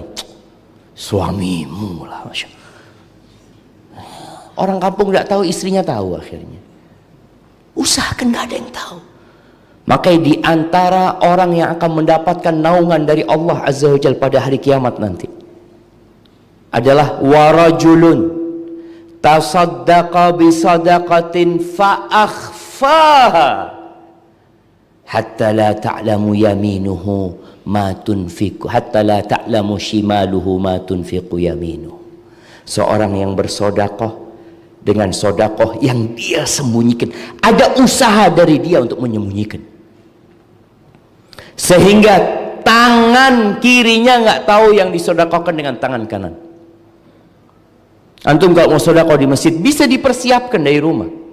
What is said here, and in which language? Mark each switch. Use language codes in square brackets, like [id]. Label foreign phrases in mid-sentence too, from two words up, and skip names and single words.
[id] Suamimu lah, [ar] ما شاء الله. [id] Orang kampung nggak tahu, istrinya tahu akhirnya. Usahakan nggak ada yang tahu. Maka di antara orang yang akan mendapatkan naungan dari Allah [ar] عز وجل [id] pada hari kiamat nanti adalah [ar] ورجل تصدق بصدقة فأخفاها حتى لا تعلم يمينه ما تنفق حتى لا تعلم شماله ما تنفق يمينه. [id] Seorang yang bersedekah dengan sedekah yang dia sembunyikan, ada usaha dari dia untuk menyembunyikan, sehingga tangan kirinya nggak tahu yang disedekahkan dengan tangan kanan. Antum kalau mau sedekah di masjid bisa dipersiapkan dari rumah.